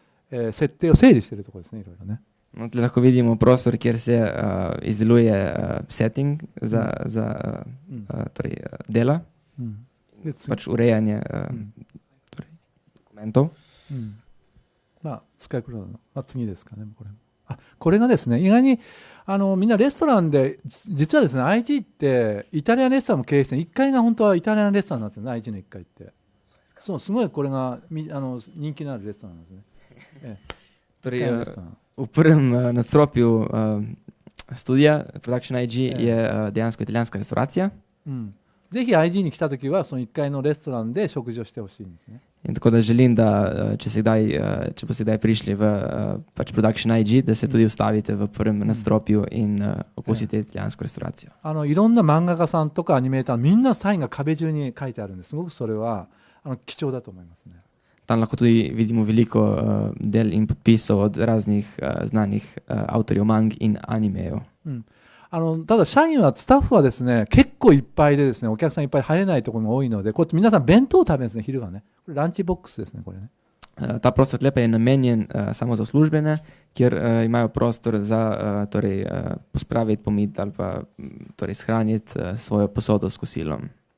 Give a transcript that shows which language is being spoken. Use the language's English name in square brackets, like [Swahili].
[Japanese] 設定を整理しているところですね、いろいろね。 [Slovenian] No, tle lahko vidimo prostor, kjer se izdeluje setting za torej, dela, [Japanese] で次 [Slovenian] pač urejanje torej, dokumentov. [Japanese] 使いこなの、次ですかね、これがですね、意外にみんなレストランで、実はですね、IG ってイタリアンレストランも経営して、1階が本当はイタリアンレストランなんですよね、IG の1階って。そう、すごいこれが人気のあるレストランなんですね。 [Slovenian] Torej, v prvem nadstropju studija Production IG je dejansko italijanska restauracija. [Japanese] ぜひ IG に来たときは、その1階のレストランで食事をしてほしいんですね。 [Slovenian] In tako da želim, da če boste kdaj prišli v pač Production IG, da se tudi ustavite v prvem nadstropju in okusite italijansko restauracijo. [Japanese] いろんな漫画家さんとかアニメーター、みんなサインが壁中に書いてあるんです。すごくそれは貴重だと思いますね。 [Slovenian] Tam lahko tudi vidimo veliko del in podpisov od raznih znanih avtorjev mang in animejev. [Japanese] ただ社員はスタッフはですね、結構いっぱいでですね、お客さんいっぱい入れないところが多いので、こうやって皆さん弁当を食べるんですね、昼はね。これランチボックスですね、これね。 [Slovenian] Ta prostor tle pa je namenjen samo za službene, kjer imajo prostor za torej, pospraviti, pomiti ali pa torej, shraniti svojo posodo s kosilom.